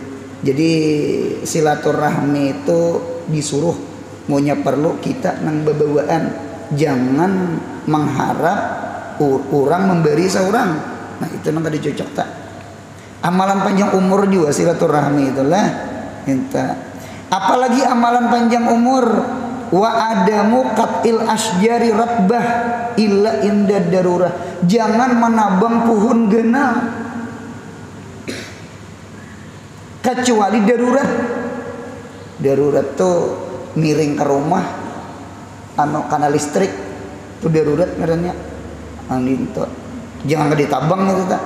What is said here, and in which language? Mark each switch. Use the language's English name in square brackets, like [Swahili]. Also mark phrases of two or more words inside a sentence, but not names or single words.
[Banjar] Jadi silaturahmi itu disuruh maunya perlu kita nang bebawaan. [Indonesian] Jangan mengharap orang memberi seorang. [Banjar] Nah itu nang tadi cocok tak. Amalan panjang umur juga silaturahmi itulah. [Indonesian] Minta. Apalagi amalan panjang umur. [Arabic] وعدم قطع الأشجار الرطبة إلا عند الضرورة. [Banjar] Jangan menabang pohon genal kecuali darurat. Darurat tuh miring ke rumah karena listrik tuh darurat ngarannya. Angin tuh jangan ditabang gitu tak.